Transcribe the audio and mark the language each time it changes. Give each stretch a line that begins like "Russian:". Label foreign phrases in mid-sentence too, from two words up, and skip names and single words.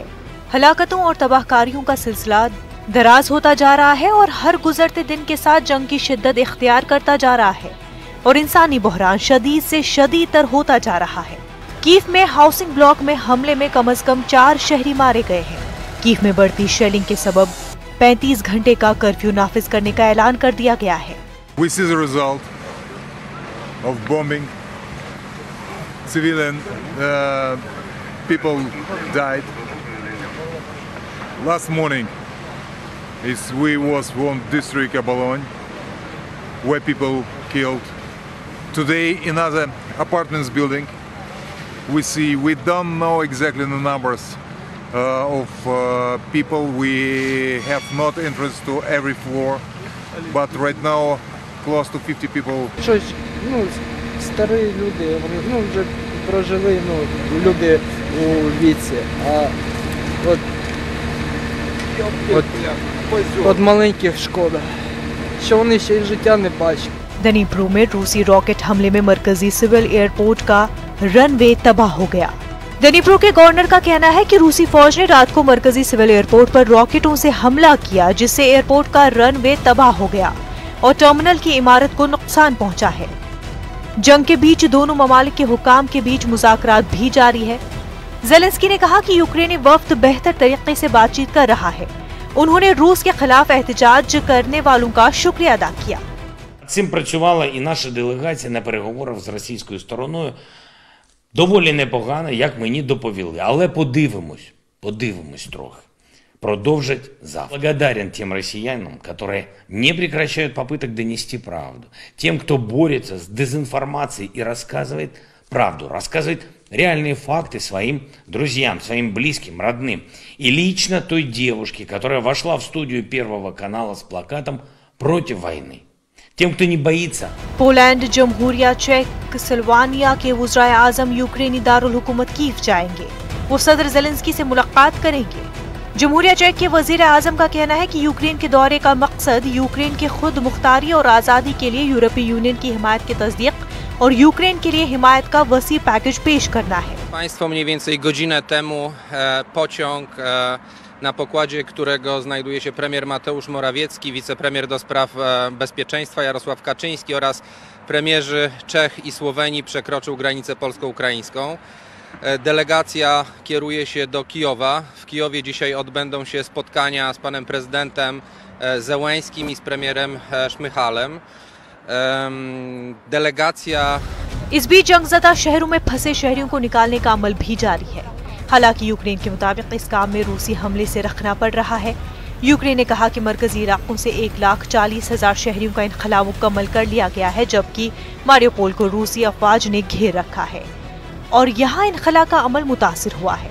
Urdu: ہلاکتوں اور تباہ کاریوں کا سلسلہ دراز ہوتا جا رہا ہے اور ہر گزرتے دن کے ساتھ جنگ کی شدت اختیار کرتا جا رہا ہے اور انسانی بحران شدید سے شدید تر ہوتا جا رہا ہے. کیو میں
English: housing block
Urdu: میں حملے میں کم سے کم 4 شہری مارے گئے ہیں. کیو میں بڑھتی شیلنگ کے سبب 35 گھنٹے کا کرفیو نافذ کرنے کا اعلان کر دیا گیا ہے.
English: Of bombing, civilian people died. Last morning, we was one district of Bologna, where people killed. Today, another apartments building. We don't know exactly the numbers of people. We have not entrance to every floor, but right now, close to 50 people.
Ukrainian: Старі люди, вони вже прожили, люди у віці, а от маленьких шкода, що вони ще й життя не бачать.
Urdu: دنیپرو میں روسی راکٹ حملے میں مرکزی
English: civil airport
Urdu: کا رن وے تباہ ہو گیا. دنیپرو کے گورنر کا کہنا ہے کہ روسی فوج نے رات کو مرکزی
English: civil airport
Urdu: پر راکٹوں سے حملہ کیا جس سے ایئرپورٹ کا رن وے تباہ ہو گیا اور ٹرمینل کی عمارت کو نقصان پہنچا ہے. جنگ کے بیچ دونوں ممالک کے حکام کے بیچ مذاکرات بھی جاری ہے. زیلنسکی نے کہا کہ یوکرینی وفد بہتر طریقے سے بات چیت کر رہا ہے. انہوں نے روس کے خلاف احتجاج کرنے والوں کا شکریہ ادا کیا.
Ukrainian: Цим працювала і наша делегація на переговорах з російською стороною. Доволі непогано, як мені доповіли. Але подивимось трохи.
Russian: продолжить завтра. Благодарен тем россиянам, которые не прекращают попыток донести правду, тем, кто борется с дезинформацией и рассказывает правду, рассказывает реальные факты своим друзьям, своим близким, родным. И лично той девушке, которая вошла в студию Первого канала с плакатом «Против войны». Тем, кто не боится.
Urdu: پولینڈ، جمہوریہ چیک، سلوانیا کے وزرائے اعظم یوکرینی دارالحکومت کیو جائیں گے. وہ صدر زیلنسکی سے ملاقات کریں گے۔ جمہوریہ چیک کے وزیر اعظم کا کہنا ہے کہ یوکرین کے دورے کا مقصد یوکرین کے خود مختاری اور آزادی کے لیے یورپی یونین کی حمایت کی تصدیق اور یوکرین کے لیے حمایت کا وسیع پیکج پیش کرنا ہے.
Polish: Państwo mniej więcej godzinę temu pociąg, na pokładzie którego znajduje się premier Mateusz Morawiecki, wicepremier do spraw bezpieczeństwa Jarosław Kaczyński oraz premierzy Czech i Słowenii przekroczył granicę polsko-ukraińską. Delegacja kieruje się do Kijowa. W Kijowie dzisiaj odbędą się spotkania z panem prezydentem Zełenskим i z premierem Szmyhalem. Delegacja
Urdu: اس بیچ جنگ زدہ شہروں میں پھنسے شہریوں کو نکالنے کا عمل بھی جاری ہے. حالانکہ یوکرین کے مطابق اس کام میں روسی حملے سے رکھنا پڑ رہا ہے. یوکرین نے کہا کہ مرکزی علاقوں سے 1,40,000 شہریوں کا انخلا مکمل کر لیا گیا ہے، جبکہ ماریوپول کو روسی افواج نے گھیر رکھا ہے اور یہاں انخلا کا عمل متاثر ہوا ہے.